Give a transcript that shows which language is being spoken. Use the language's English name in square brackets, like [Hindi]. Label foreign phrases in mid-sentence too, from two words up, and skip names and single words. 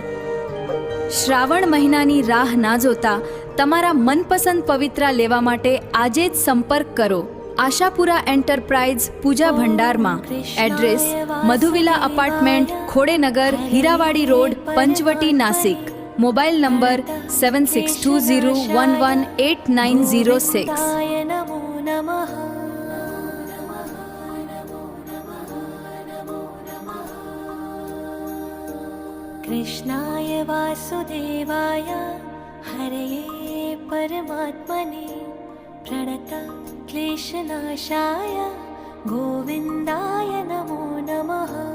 [Gujarati] શ્રાવણ મહિનાની રાહ ના જોતા તમારા મનપસંદ પવિત્રા લેવા માટે આજે જ સંપર્ક કરો આશાપુરા એન્ટરપ્રાઇઝ પૂજા ભંડારમાં. એડ્રેસ મધુવિલા અપાર્ટમેન્ટ, ખોડેનગર, હીરાવાડી રોડ, પંચવટી, નાસિક. મોબાઈલ નંબર 7620118906. [Sanskrit] कृष्णाय वासुदेवाय हरये परमात्मने प्रणत क्लेशनाशाय गोविन्दाय नमो नमः.